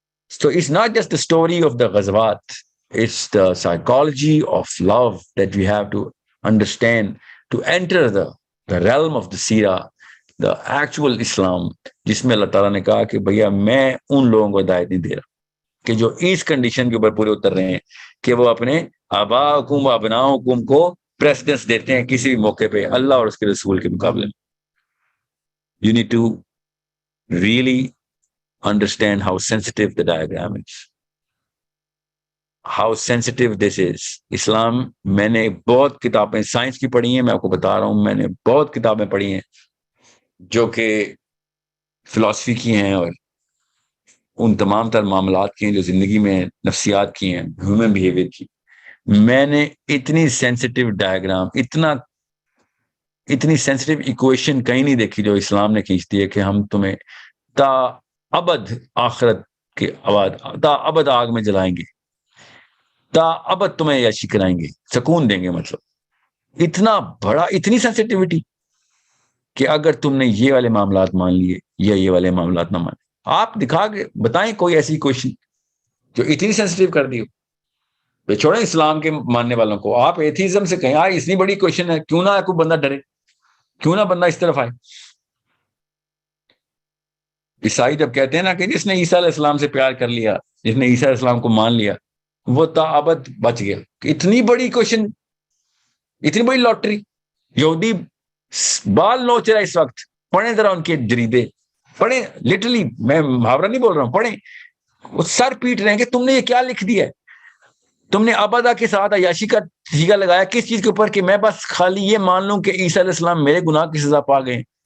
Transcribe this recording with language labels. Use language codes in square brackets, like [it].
[en] So it's not just the story of the ghazwat, it's the psychology of love that we have to understand to enter the realm of the seerah, the actual Islam, [ur] جس میں اللہ تعالیٰ نے کہا کہ بھیا میں ان لوگوں کو ہدایت نہیں دے رہا کہ جو اس کنڈیشن کے اوپر پورے اتر رہے ہیں کہ وہ اپنے آباءکم و ابناءکم کو پریسیڈنس دیتے ہیں کسی بھی موقع پہ اللہ اور اس کے رسول کے مقابلے میں. [en] You need to really understand how sensitive the diagram is, how sensitive this is. [ur] اسلام, میں نے بہت کتابیں سائنس کی پڑھی ہیں, میں آپ کو بتا رہا ہوں, میں نے بہت کتابیں پڑھی ہیں جو کہ فلسفی کی ہیں اور ان تمام تر معاملات کی ہیں جو زندگی میں نفسیات کی ہیں, ہیومن بیہیویئر کی. میں نے اتنی سینسٹیو ڈائیگرام, اتنی سینسٹیو ایکویشن کہیں نہیں دیکھی جو اسلام نے کھینچتی ہے کہ ہم تمہیں تا ابد آخرت کے بعد تا ابد آگ میں جلائیں گے, تا ابد تمہیں عیاشی کرائیں گے, سکون دیں گے. مطلب اتنا بڑا, اتنی سینسٹیوٹی کہ اگر تم نے یہ والے معاملات مان لیے یا یہ والے معاملات نہ مانے, آپ دکھا کے بتائیں کوئی ایسی کوشچن جو اتنی سینسٹیو کر دی ہو. چھوڑیں اسلام کے ماننے والوں کو, آپ ایتھیزم سے کہیں اتنی بڑی کوشچن ہے, کیوں نہ کوئی بندہ ڈرے, کیوں نہ بندہ اس طرف آئے. عیسائی جب کہتے ہیں نا کہ جس نے عیسیٰ علیہ السلام سے پیار کر لیا, جس نے عیسیٰ علیہ السلام کو مان لیا, وہ تا ابد بچ گیا. اتنی بڑی کوشچن, اتنی بڑی لاٹری. یہودی بال نوچ رہا اس وقت, پڑھیں ذرا ان کے جریدے, پڑھیں لٹرلی, میں محاورہ نہیں بول رہا ہوں, پڑھیں. وہ سر پیٹ رہے ہیں کہ تم نے یہ کیا لکھ دیا ہے, تم نے ابدا کے ساتھ عیاشی کا سیگا لگایا کس چیز کے اوپر کہ میں بس خالی یہ مان لوں کہ عیسیٰ علیہ السلام میرے گناہ کی سزا پا گئے.